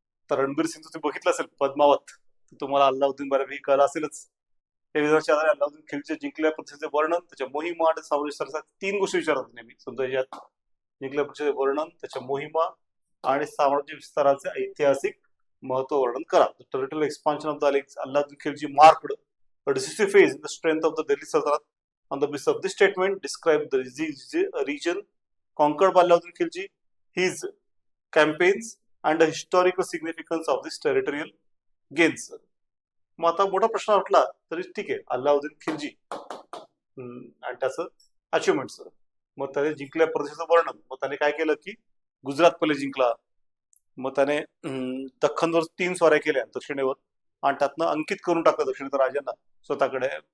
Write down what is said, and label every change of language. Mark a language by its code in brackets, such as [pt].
[mr] तर रणबीर सिंग तुम्ही बघितलं असेल पद्मावत, तुम्हाला अल्लाउद्दीन बऱ्यापैकी कळलं असेलच. या विधानाच्या आधारे अल्लाउद्दीन खिलजीच्या जिंकल्या प्रतिष्ठेचे वर्णन, त्याच्या मोहिमा आणि साम्राज्य विस्ताराचा तीन गोष्टी विचारतात नेहमी. समजा यात जिंकल्या प्रतिष्ठेचे वर्णन, त्याच्या मोहिमा आणि साम्राज्य विस्ताराचे ऐतिहासिक महत्व वर्णन करा. [en] Territorial expansion of the Alauddin Khilji marked a decisive phase in the strength of the Delhi Sultanate. On the basis of this statement, describe the region conquered by Alauddin Khilji, his campaigns, and the historical significance of this territorial gains. [mr] मग आता मोठा प्रश्न उठला तरी ठीक आहे, अल्लाउद्दीन खिलजी आणि त्याचं अचिव्हमेंट्स. मग त्याने जिंकल्या प्रदेशाचं वर्णन. मग त्याने काय केलं की गुजरात पहिले जिंकला, मग त्याने दख्खनवर 3 स्वाऱ्या केल्या दक्षिणेवर आणि त्यातनं अंकित करून टाकलं दक्षिणेच्या राजांना स्वतःकडे.